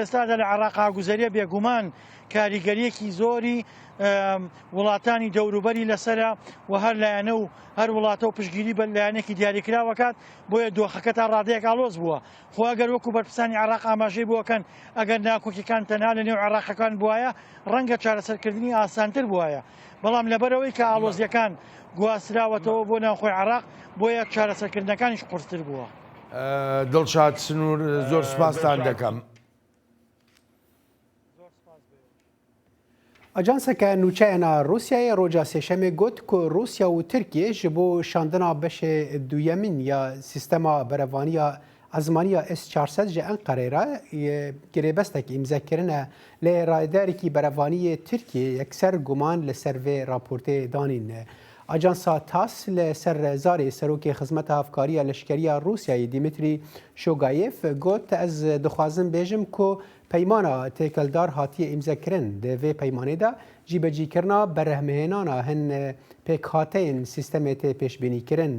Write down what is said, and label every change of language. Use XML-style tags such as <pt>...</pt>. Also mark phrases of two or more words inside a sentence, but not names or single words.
<ckb>ئێستادا لە عێراقا گوزەریە بێگومان کاریگەریەکی زۆری وڵاتانی دەوروبەری لەسرە و هەر لایەنە و هەر وڵاتە و پشگیری بە لایەنێکی دیاریکراوەکات بۆیە دۆخەکە تا ڕادەیەک ئالۆز بووە خۆ ئەگەر وەکو بەرپرسانی عێراق ئاماژەی بووەکەن ئەگەر ناکۆکیەکان تەنها لە نێو عێراقیەکان بووایە ڕەنگە چارەسەرکردنی ئاسانتر بووایە بەڵام لەبەرەوەی کە ئالۆزیەکان گواستراوەتەوە بۆ ناوخۆی عێراق بۆیە چارەسەرکردنەکانیش قورستر بووە. دڵشاد سنوور زۆر سپاسان دەکەم.</ckb> <ku>ئەجانسەکە نوچەیەنە رووسایە ڕۆژە سێشەمێ گوت کە رووسیا و تورکیە ji بۆ şandina beşê duyemîn ya sîstema berevaniya ezmaniya S400 ji Enqereyê girêbestekî îmzekirine lê raderekî berevaniyê Tirkiye yekser guman li ser vê raportê danîn. Ajansa TASS li ser zarê serokê xizmeta hevkariya leşkeriya Rûsyayê Dmitry Shogayev got ez dixwazim bêjim ku peymana têkeldar hatiye îmzekirin di vê peymanê de jîbecîkirina berehmehênana hin pêkhateyên sîstemê tê pêşbînîkirin.</ku>